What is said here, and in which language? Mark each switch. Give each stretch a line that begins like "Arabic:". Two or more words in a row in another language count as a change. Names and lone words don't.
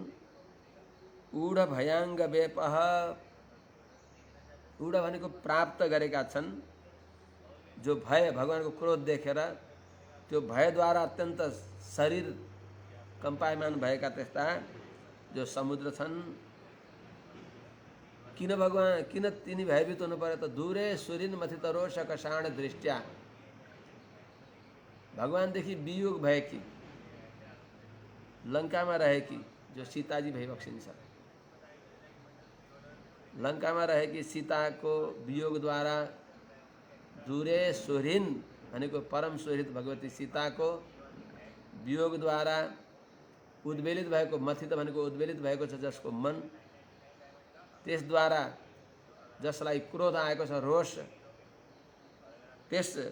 Sanskrit: ऊढ भयाङ्ग वेपः,
Nepali: ऊढ भनेको प्राप्त गरेका छन्। जो भय, भगवानको क्रोध देखेर त्यो भयद्वारा अत्यन्त शरीर कम्पायमान भएका त्यस्ता जो समुद्र छन्। किन भगवान, किन तिनी भयभीत हुनु पर्यो त?
Sanskrit: दूरे सुरिन मथितरोषकषाण दृष्ट्या
Nepali: भगवानदेखि वियोग भएकी लङ्कामा रहेकी जो सीताजी भइबक्सिन्छ। लङ्कामा रहेकी सीताको वियोगद्वारा
Sanskrit: दूरे सोह्रिन
Nepali: भनेको परम सोहित भगवती सीताको वियोगद्वारा उद्वेलित भएको, मथित भनेको उद्वेलित भएको छ जसको मन, त्यसद्वारा जसलाई क्रोध आएको छ, रोष, त्यस